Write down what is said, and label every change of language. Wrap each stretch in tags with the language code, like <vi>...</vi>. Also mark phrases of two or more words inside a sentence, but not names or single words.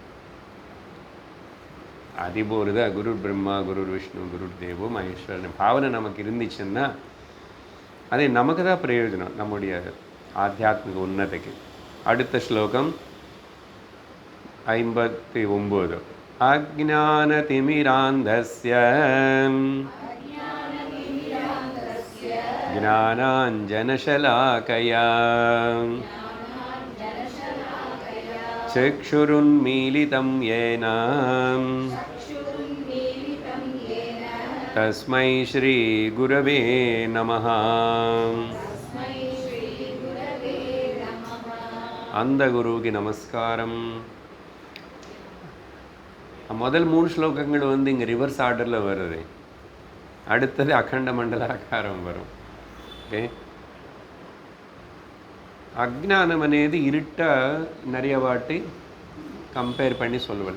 <ta>அதிபோருத</ta> <sa>गुरु ब्रह्मा, गुरु विष्णु, गुरु देवो महेश्वरः</sa> <ta>பாவனை நமக்கு இருந்துச்சுன்னா அது நமக்கு தான் பிரயோஜனம், நம்முடைய ஆத்தியாத்மிக உன்னதிக்கு. அடுத்த ஸ்லோகம் 59.</ta> <sa>अज्ञानतिमिरान्धस्य ज्ञानाञ्जनशलाकया चक्षुरुन्मीलितं येन तस्मै श्री गुरवे नमः.</sa> <ta>அந்த குருவுக்கு நமஸ்காரம். முதல் 3 ஸ்லோகங்கள் வந்து இங்கே</ta> <en>reverse order</en> <ta>வருது. அடுத்தது அகண்ட மண்டலாக்காரம் வரும். ஓகே, அஜ்ஞானம் అనేది இருட்டை நிறைய வாட்டி கம்பேர் பண்ணி சொல்லுவாள்.</ta>